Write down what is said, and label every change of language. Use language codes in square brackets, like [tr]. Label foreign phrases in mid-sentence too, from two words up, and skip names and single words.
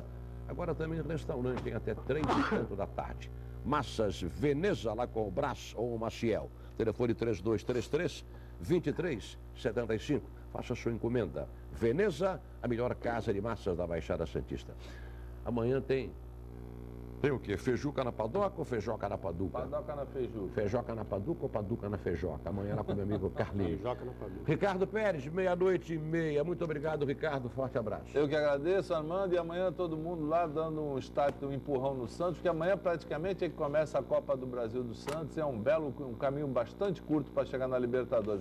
[pt] Agora também restaurante, tem até 3h da tarde. Massas Veneza, lá com o Brás ou o Maciel. Telefone 3233-2375. Faça sua encomenda. Veneza, a melhor casa de massas da Baixada Santista. Amanhã tem o quê? Feijuca na padoca ou feijoca na paduca? Padoca na feijuca. Feijoca na paduca ou paduca na feijoca? Amanhã lá com meu amigo Carlinhos. Feijoca na paduca. Ricardo Pérez, 00:30. Muito obrigado, Ricardo. Forte abraço. Eu que agradeço, Armando, e amanhã todo mundo lá dando um start, um empurrão no Santos, porque amanhã praticamente é que começa a Copa do Brasil do Santos, é um caminho bastante curto para chegar na Libertadores.